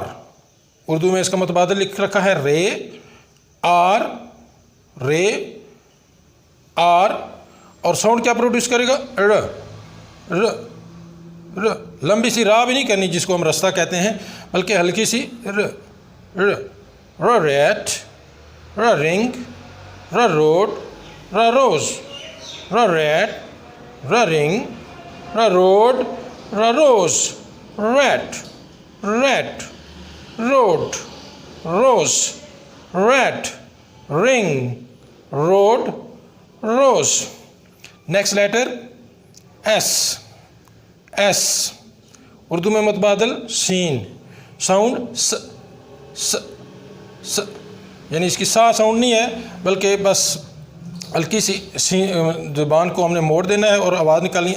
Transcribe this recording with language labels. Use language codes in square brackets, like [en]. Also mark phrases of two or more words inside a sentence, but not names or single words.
[hi] उर्दू में इसका मतबादल लिख रखा है रे आर रे आर, और साउंड क्या प्रोड्यूस करेगा र र र। लंबी सी रा भी नहीं करनी जिसको हम रास्ता कहते हैं, बल्कि हल्की सी र र। [en] Rat r ring r road r rose, r rat, r ring, r road, r rose, rat, rat, road, rose, rat, ring, road, rose. next letter S, [hi] एस उर्दू में मुतबादल सीन, साउंड स, स, स, यानी इसकी सा साउंड नहीं है बल्कि बस हल्की सी ज़ुबान को हमने मोड़ देना है और आवाज़ निकालनी है।